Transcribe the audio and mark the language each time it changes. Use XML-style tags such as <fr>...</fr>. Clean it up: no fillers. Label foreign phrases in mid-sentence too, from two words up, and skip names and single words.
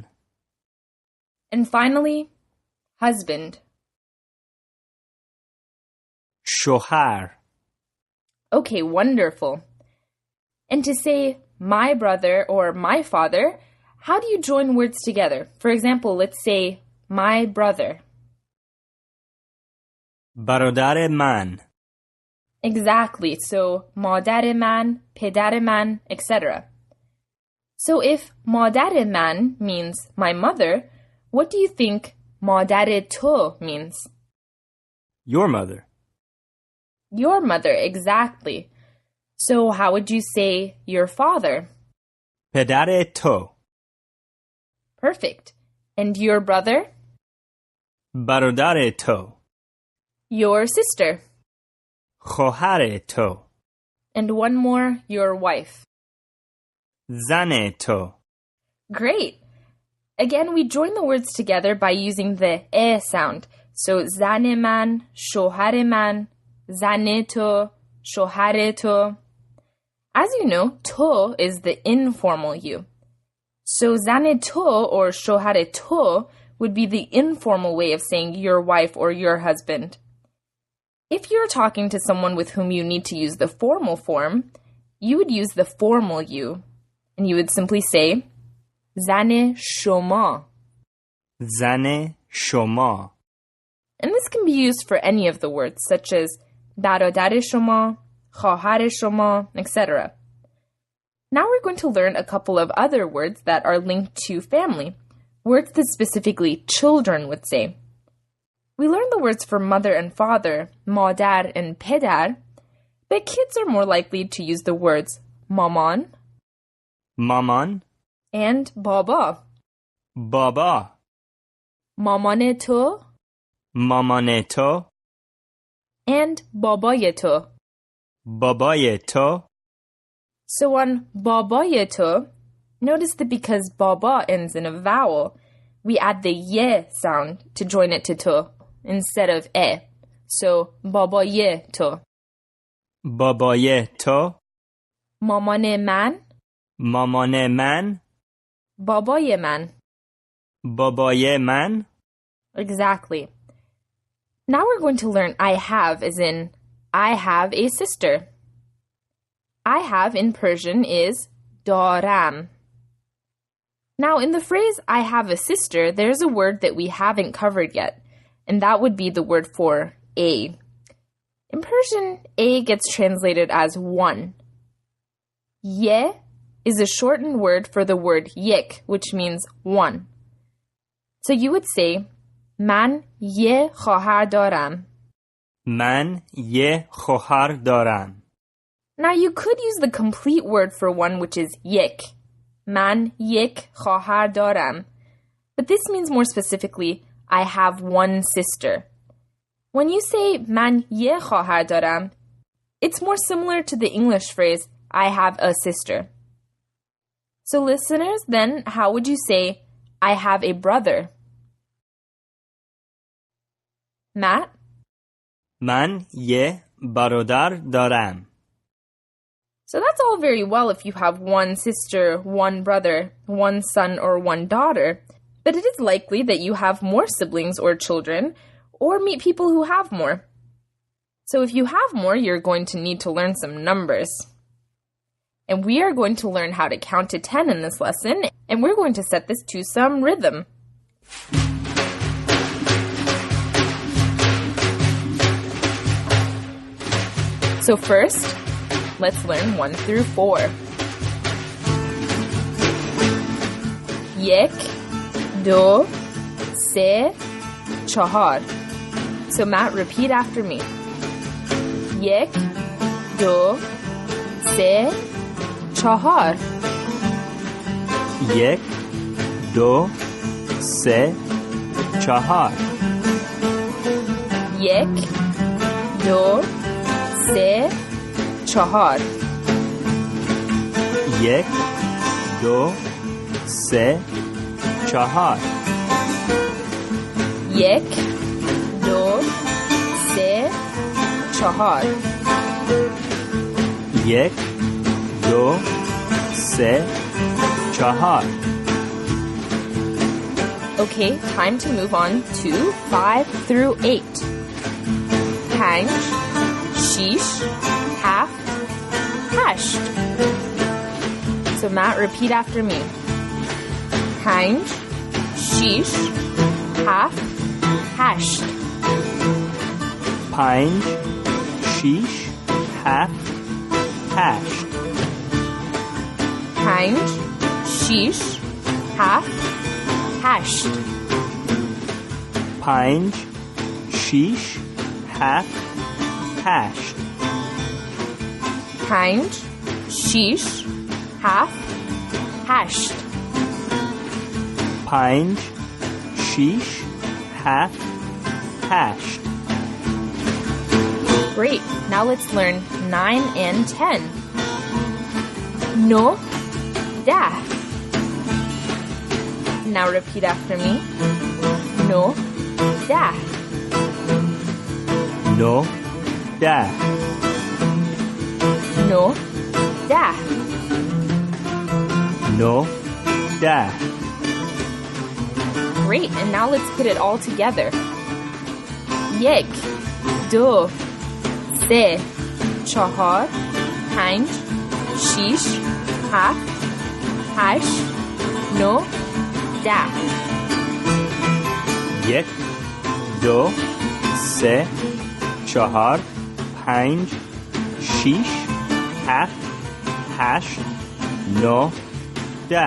<en>And finally, husband.</en> <fa>شوهر.</fa> <en>Okay, wonderful. And to say my brother or my father, how do you join words together? For example, let's say my brother.</en> <fa>برادر من.</fa> <en>Exactly. So</en> <fa>مادر من, پدر من,</fa> <en>etc. So if</en> <fa>مادر من</fa> <en>means my mother, what do you think</en> <fa>مادر تو</fa> <en>means? Your mother. Your mother, exactly. So how would you say your father?</en> <fa>پدر تو.</fa> <en>Perfect. And your brother?</en> <fa>برادر تو.</fa> <en>Your sister.</en> <fa>خواهر تو.</fa> <en>And one more, your wife.</en> <fa>زن تو.</fa> <en>Great. Again, we join the words together by using the e sound.</en> <fa>So زن من, شوهر من, زن تو, شوهر تو.</fa> <en>As you know, to is the informal you. So</en> <fa>زن تو</fa> <en>or</en> <fa>شوهر تو</fa> <en>would be the informal way of saying your wife or your husband. If you're talking to someone with whom you need to use the formal form, you would use the formal you. And you would simply say</en> <fa>زن شما. زن شما.</fa> <en>And this can be used for any of the words, such as</en> <fa>برادر شما, خواهر شما,</fa> <en>etc. Now we're going to learn a couple of other words that are linked to family, words that specifically children would say. We learned the words for mother and father, مادر and پدر, but kids are more likely to use the words مامان,</en> <fa>مامان and بابا. بابا مامان تو مامان تو and بابای تو. بابای تو.</fa> <en>So on</en> <fa>بابای تو,</fa> <en>notice that because baba ends in a vowel, we add the ye sound to join it to to instead of e.</en> <fa>So بابای تو. بابای تو. مامان من مامان من. بابای من. بابای من.</fa> <en>Exactly. Now we're going to learn I have as in I have a sister. I have in Persian is دارم. Now in the phrase I have a sister, there's a word that we haven't covered yet, and that would be the word for a. In Persian, a gets translated as one. Ye is a shortened word for the word yek, which means one. So you would say</en> <fa>من یه خواهر دارم. من یه خواهر دارم.</fa> <en>Now you could use the complete word for one, which is یک.</en> <fa>من یک خواهر دارم.</fa> <en>But this means more specifically, I have one sister. When you say</en> <fa>من یه خواهر دارم,</fa> <en>it's more similar to the English phrase, I have a sister. So listeners, then how would you say, I have a brother? Matt?</en> <fa>من یه برادر دارم.</fa> <en>So that's all very well if you have one sister, one brother, one son, or one daughter, but it is likely that you have more siblings or children, or meet people who have more. So if you have more, you're going to need to learn some numbers. And we are going to learn how to count to 10 in this lesson, and we're going to set this to some rhythm. So first, let's learn 1 through 4.</en> <fa>یک, دو, سه, چهار.</fa> <en>So Matt, repeat after me.</en> <fa>یک, دو, سه, چهار. یک، دو، سه، چهار. یک, دو, سه, چهار. یک، دو، سه، چهار. یک, دو, سه, چهار. یک، دو، سه، چهار.</fa> <en>Okay, time to move on to 5 through 8.</en> <fa>پنج, شیش, هفت, هشت.</fa> <en>So Matt, repeat after me.</en> <fa>پنج, شیش, هفت, هشت. پنج، شیش، هفت، هشت. پنج, شیش, هفت, هشت. پنج، شیش، هفت، هشت. پنج, شیش, هفت, هشت. پنج، شیش، هفت، هشت.</fa> <en>Great, now let's learn 9 and 10.</en> <fa>نه، ده.</fa> <en>Now repeat after me.</en> <fa>No, ده. نو، ده. No, ده. نو، ده.</fa> <en>Great, and now let's put it all together.</en> <fa>یک, دو, سه, چهار, پنج, شیش, هفت, هشت, نو, ده. یک، دو، سه، چهار، پنج، شیش، هفت، هشت، نو، ده.</fa>